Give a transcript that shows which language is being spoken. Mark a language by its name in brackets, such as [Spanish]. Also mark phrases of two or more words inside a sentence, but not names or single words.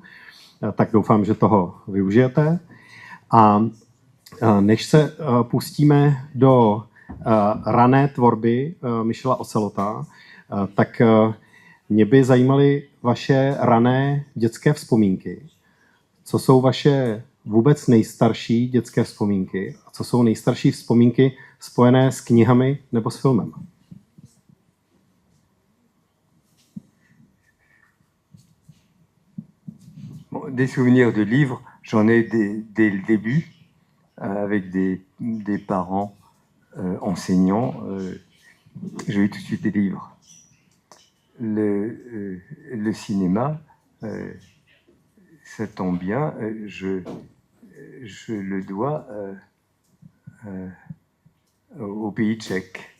[Czech] Tak doufám, že toho využijete. A než se pustíme do rané tvorby Michela Ocelota, tak mě by zajímaly vaše rané dětské vzpomínky. Co jsou vaše vůbec nejstarší dětské vzpomínky a co jsou nejstarší vzpomínky spojené s knihami nebo s filmem? [French] Bon, des souvenirs de livres, j'en ai dès le début, avec des parents enseignants. J'ai eu tout de suite des livres. Le cinéma, ça tombe bien, je le dois au pays tchèque.